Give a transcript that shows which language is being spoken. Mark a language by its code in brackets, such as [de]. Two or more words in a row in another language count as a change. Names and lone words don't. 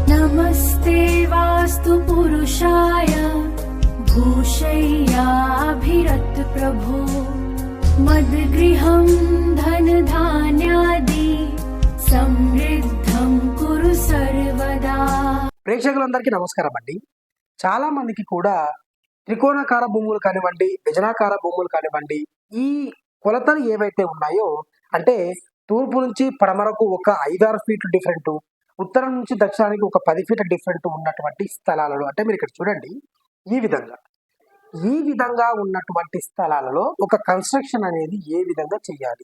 [sa] नमस्ते वास्तु पुरुषाय भूषय्याभिरत प्रभो मद्गृहं धन धान्यादि समृद्धं कुरु सर्वदा। [te] ప్రేక్షకులందరికీ నమస్కారం అండి. చాలా మందికి కూడా త్రికోణాకార భూములు కానివ్వండి, వ్యజనాకార భూములు కానివ్వండి, ఈ కొలతలు ఏవైతే ఉన్నాయో అంటే తూర్పు నుంచి పడమరకు ఒక 5-6 ఫీట్లు డిఫరెంట్, ఉత్తరం నుంచి దక్షిణానికి ఒక 10 ఫీట్ల డిఫరెంట్ ఉన్నటువంటి స్థలాలలో అంటే మీరు ఇక్కడ చూడండి ఈ విధంగా ఉన్నటువంటి స్థలాలలో ఒక కన్స్ట్రక్షన్ అనేది ఏ విధంగా చేయాలి.